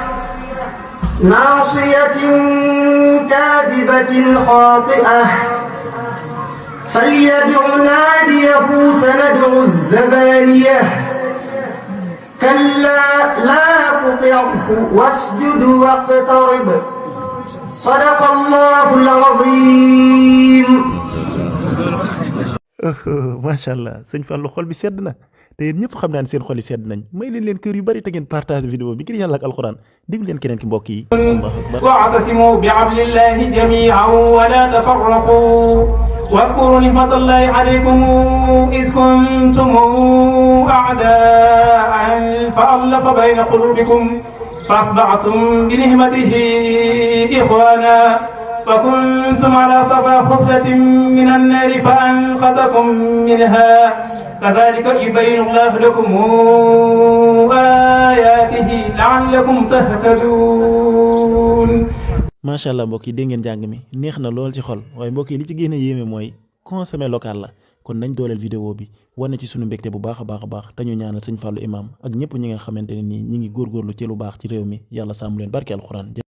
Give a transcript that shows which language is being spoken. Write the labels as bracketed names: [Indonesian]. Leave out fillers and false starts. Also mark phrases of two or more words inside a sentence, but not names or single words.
[Arabic] ناصية كاذبة خاطئة فليدع ناديه سندع الزبانية كلا لا تطعه واسجد واقترب صدق الله العظيم. ما شاء الله [Wolof] sëñ Fallou xol bi sedd na te yéen ñëpp xam naa ne seen xol yi sedd nañ may leen kër yu bari te ngeen [French] partage vidéo [Wolof] bi ngir yàlla ak alxuraan déglu leen keneen ki mbokk yi. [Arabic] واعتصموا بحبل الله جميعا ولا تفرقوا واذكروا نعمة الله عليكم إذ كنتم أعداء فألف بين قلوبكم فأصبحتم بنعمته إخوانا وكنتم على صفا حفرة من النار فأنقذكم منها كذلك يبين الله لكم آياته لعلكم تهتدون. ما شاء الله [Wolof] mbokk yi dégg ngeen jàng mi neex na lool ci xol waaye mbokk yi li ci gën a yéeme mooy [French] consommer local [Wolof] la kon nañ dooleel vidéo bi wane ci sunu mbégte bu baax a baax te ñu ñaanal sëñ Fallou Imam ak ñëpp ñi nga xamante ne nii ñi ngi góorgóorlu ci lu baax ci réew mi yàlla sàmm leen barke alxuraan.